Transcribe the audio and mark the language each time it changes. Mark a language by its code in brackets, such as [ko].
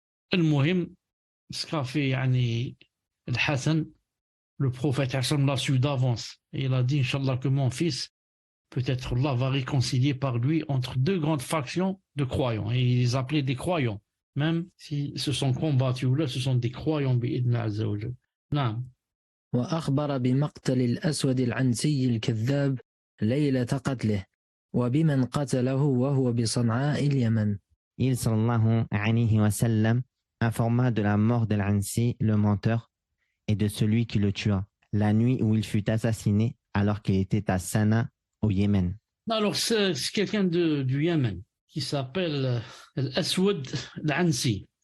[fr] Al-Muhim, ce qu'a fait Al-Hassan, le prophète Hassan l'a su d'avance. Et il a dit, Inch'Allah, que mon fils, peut-être Allah va réconcilier par lui entre deux grandes factions de croyants. Et il les appelait des croyants. Même si se sont combattus ou là, ce sont des croyants [ar] بإذن عز وجل. نعم. وأخبر بمقتل الأسود العنسي الكذاب ليلة قتله وبمن قتله وهو بصنعاء اليمن. [fr] Il sallallahu alayhi wa sallam informa de la mort d'Al-Ansi, le menteur, et de celui qui le tua, la nuit où il fut assassiné alors qu'il était à Sanaa, au Yémen. Alors, c'est quelqu'un du Yémen qui s'appelle Al-Aswad Al-Ansi.